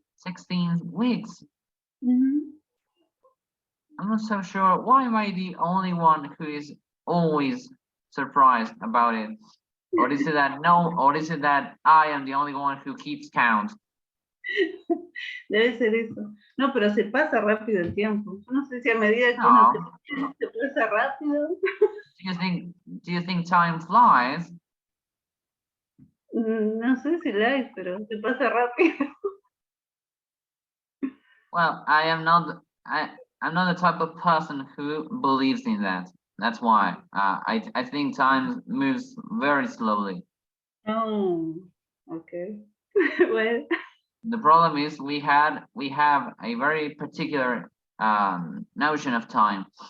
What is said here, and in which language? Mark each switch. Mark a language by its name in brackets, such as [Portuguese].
[English] 16 weeks. Mhm. I'm not so sure. Why am I the only one who is always surprised about it? Or is it that I am the only one who keeps count? [Spanish] Debe ser eso. No, pero se pasa rápido el tiempo. Yo no sé si a medida que uno No. crece, se pasa rápido. [English] Do you think time flies? [Spanish] No sé si la hay, pero se pasa rápido. [English] Well, I'm not the type of person who believes in that. That's why I think time moves very slowly. Oh, okay. Well, The problem is we have a very particular notion of time.